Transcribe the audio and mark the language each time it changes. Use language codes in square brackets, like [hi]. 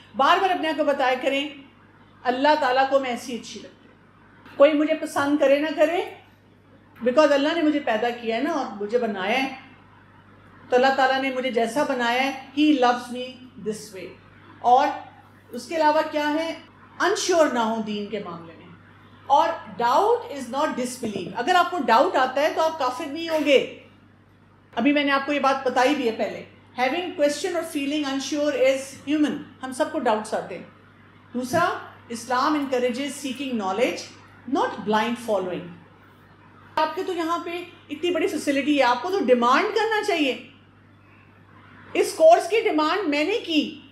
[ur] بار بار اپنے آپ کو بتایا کریں اللہ تعالیٰ کو میں ایسی اچھی لگتی ہوں، کوئی مجھے پسند کرے نہ کرے، بیکاز اللہ نے مجھے پیدا کیا ہے نا اور مجھے بنایا ہے، تو اللہ تعالیٰ نے مجھے جیسا بنایا ہے [en] He loves me this way. [ur] اور اس کے علاوہ کیا ہے؟ انشور نہ ہو دین کے معاملے میں. اور [en] Doubt is not disbelief. [ur] اگر آپ کو ڈاؤٹ آتا ہے تو آپ کافر نہیں ہوں گے. ابھی میں نے آپ کو یہ بات بتائی بھی ہے پہلے [en] Having question or feeling unsure is human. [ur] ہم سب کو ڈاؤٹس آتے ہیں. [en] دوسرا, Islam encourages seeking knowledge, not blind following. [ur] آپ کے تو یہاں پہ اتنی بڑی فیسلٹی ہے, آپ کو تو ڈیمانڈ کرنا چاہیے. اس کورس کی ڈیمانڈ میں نے کی.